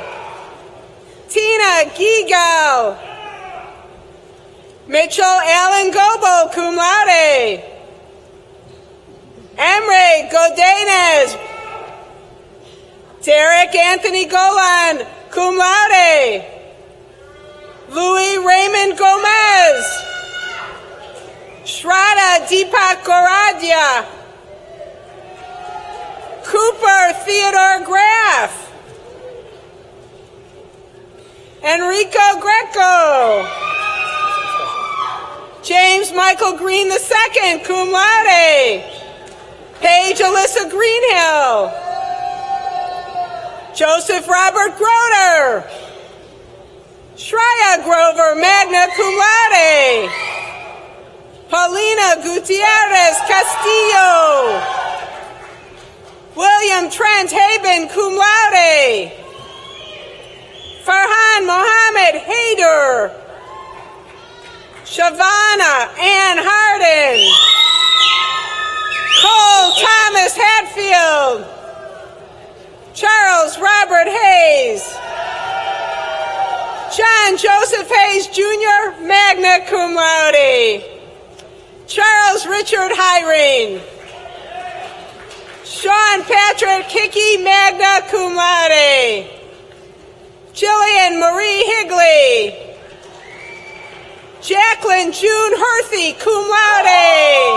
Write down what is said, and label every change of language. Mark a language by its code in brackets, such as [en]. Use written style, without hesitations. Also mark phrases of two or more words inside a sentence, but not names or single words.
[en] Tina Gigal. Mitchell Allen Gobo, [la] cum laude. [en] Emre Godinez. Derek Anthony Golan, [la] cum laude. [en] Louis Raymond Gomez. Shraddha Deepak Goradia. Cooper Theodore Graff. Enrico Greco. James Michael Green II, [la] cum laude. [en] Paige Alyssa Greenhill. Joseph Robert Groder. Shreya Grover, [la] magna cum laude. [en] Paulina Gutierrez Castillo. William Trent Haben, [la] cum laude. [en] Farhan Mohammed Haider. Shavana Ann Harden. Cole Thomas Hatfield. Charles Robert Hayes. John Joseph Hayes Jr., [la] magna cum laude. [en] Charles Richard Hyrene. Sean Patrick Hickey, [la] magna cum laude. [en] Jillian Marie Higley. Jacqueline June Herthy, [la] cum laude.